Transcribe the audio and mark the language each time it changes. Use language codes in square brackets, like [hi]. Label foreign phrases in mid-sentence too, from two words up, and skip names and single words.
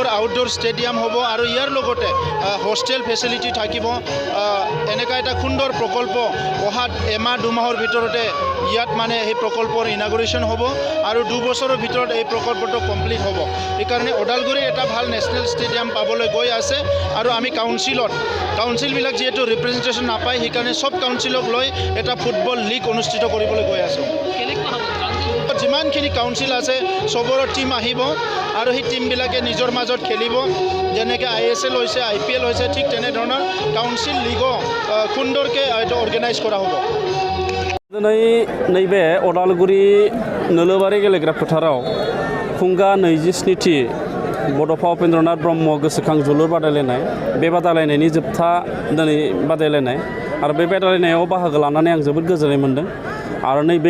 [en] outdoor stadium [as] হ'ব আৰু ইয়াৰ লগতে [en] hostel facility [as] থাকিব এনেকা এটা সুন্দৰ প্ৰকল্প অহাত এমাহ দুমাহৰ ভিতৰতে ইয়াত মানে এই প্ৰকল্পৰ ইনাগুৰেশ্যন হ'ব আৰু 2 বছৰৰ ভিতৰত এই প্ৰকল্পটো কমপ্লিট হ'ব এই কাৰণে ওদালগুৰি এটা ভাল [en] national stadium [as] পাবলৈ গৈ আছে আৰু আমি কাউন্সিলবিলাক যেহেতু ৰিপ্ৰেজেন্টেশন নাপায় সেইকাৰণে সব কাউন্সিলক লৈ এটা [en] football league [as] অনুষ্ঠিত কৰিবলৈ গৈ আছো যিমানখিনি কাউন্সিল আছে সবৰ টিম আহিব আৰু সেই টিমবিলাকে নিজৰ মাজত খেলিব যেনেকৈ ISL হৈছে IPL হৈছে ঠিক তেনেধৰণৰ [en] council league [as] সুন্দৰকৈ এটা অৰ্গেনাইজ কৰা হ'ব [brx] दिनै नैबे उदालगुरि नोलोबारि गेलेग्रा फोथाराव फुंगा 27थि बड'फा उपेन्द्रनाथ ब्रह्म गोसोखां जोलुर बादायलायनाय बे बादायलायनायनि जोबथा दिनै बादायलायनाय आरो बे बादायलायनायाव बाहागो लानानै आं जोबोद गोजोननाय मोन्दों आरो नैबे